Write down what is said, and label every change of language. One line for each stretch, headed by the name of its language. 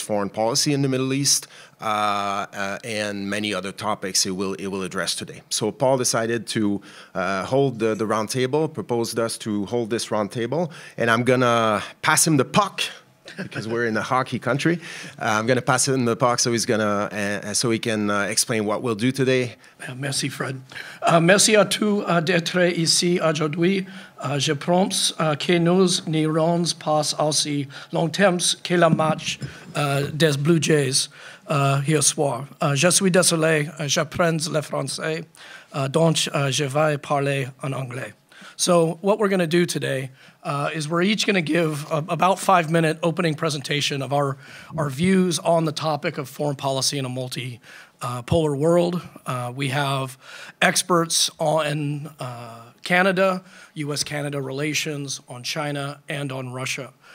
English: foreign policy in the Middle East, and many other topics it will address today. So Paul decided to hold the roundtable, proposed us to hold this roundtable, and I'm gonna pass him the puck because we're in a hockey country. I'm gonna pass him the puck so he can explain what we'll do today.
French: Merci Fred. Merci à tous d'être ici aujourd'hui. Je pense que nous n'irons pas aussi longtemps que le match des Blue Jays hier soir. Je suis désolé, j'apprends le français, donc je vais parler en anglais.
English: So what we're going to do today is we're each going to give about 5-minute opening presentation of our views on the topic of foreign policy in a multipolar world. We have experts on Canada, U.S.-Canada relations, on China, and on Russia.